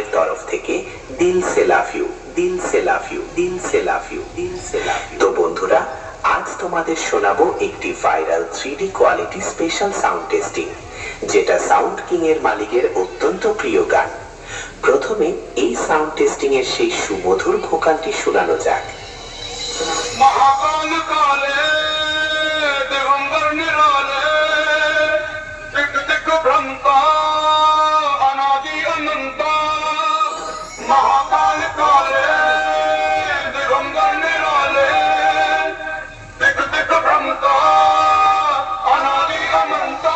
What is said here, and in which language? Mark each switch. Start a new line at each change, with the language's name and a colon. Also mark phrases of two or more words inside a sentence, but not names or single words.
Bangla: তরফ থেকে
Hindi: दिल से
English: love you,
Hindi: दिल से
English: love you,
Hindi: दिल से
English: love you,
Hindi: दिल से
English: love you.
Bangla: তো বন্ধুরা, আজ তোমাদের শোনাবো একটি
English: viral 3D quality special sound testing,
Bangla: যেটা সাউন্ড কিং এর মালিকের অত্যন্ত প্রিয় গান। প্রথমে এই
English: sound testing
Bangla: এর সেই সুমধুর ভোকালটি শোনানো যাক।
Hindi: महाकाल काले दिगंबर निराले दिग दिग भ्रमता अनादि अनंता महाकाल काले दिगंबर निराले दिग दिग भ्रमता अनादि अनंता।